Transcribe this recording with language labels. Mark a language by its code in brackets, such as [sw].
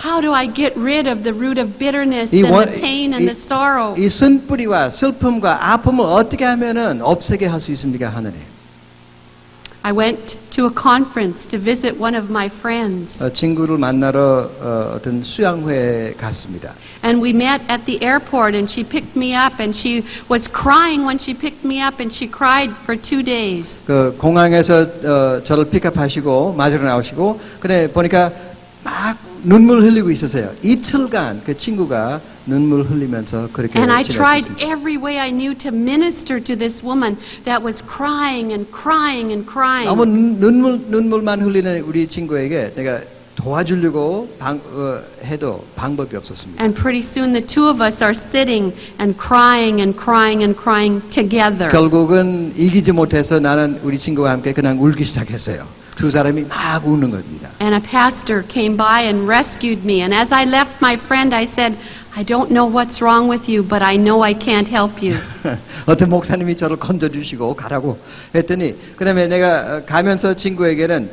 [en] How do I get rid of the root of bitterness [ko] 이 [en] and [ko] 원- [en] the pain and the sorrow? [ko] 이 쓴뿌리와 슬픔과 아픔을 어떻게 하면은 없애게 할 수 있습니까, 하나님? [en] I went to a conference to visit one of my friends, [ko] 친구를 만나러 어떤 수양회에 갔습니다. [en] and we met at the airport, and she picked me up, and she was crying when she picked me up, and she cried for 2 days. [ko] 그 공항에서 저를 픽업하시고 맞으러 나오시고 그래 보니까 막 눈물 흘리고 있었어요. 이틀간 그 친구가 눈물 흘리면서 그렇게 [en] And I tried [ko] 지냈습니다. [en] every way I knew to minister to this woman that was crying and crying and crying. [ko] 너무 눈물만 흘리는 우리 친구에게 내가 도와주려고 해도 방법이 없었습니다. [en] And pretty soon the two of us are sitting and crying and crying and crying together. [ko] 결국은 이기지 못해서 나는 우리 친구와 함께 그냥 울기 시작했어요. 두 사람이 막 우는 겁니다. [en] And a pastor came by and rescued me. And as I left my friend, I said, "I don't know what's wrong with you, but I know I can't help you." [ko] 어떤 목사님이 저를 건져주시고 가라고 했더니 그다음에 내가 가면서 친구에게